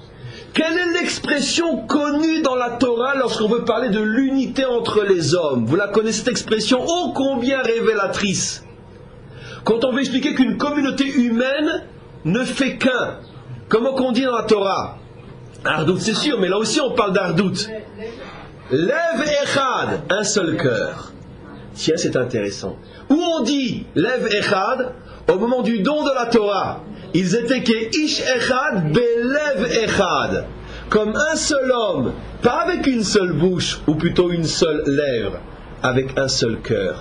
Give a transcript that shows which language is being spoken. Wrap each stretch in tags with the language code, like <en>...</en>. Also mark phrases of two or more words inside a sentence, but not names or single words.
<fr>Quelle est l'expression connue dans la Torah lorsqu'on veut parler de l'unité entre les hommes? Vous la connaissez, cette expression ô combien révélatrice. Quand on veut expliquer qu'une communauté humaine ne fait qu'un, comment qu'on dit dans la Torah? Ardout, c'est sûr, mais là aussi on parle d'Ardout.</fr> <he>לב אחד,</he> <fr>un seul cœur. Tiens, c'est intéressant. Où on dit</fr> <he>לב אחד,</he> <fr>au moment du don de la Torah, ils étaient que</fr> <he>איש אחד בלב אחד,</he> <fr>comme un seul homme, pas avec une seule bouche, ou plutôt une seule lèvre, avec un seul cœur.</fr>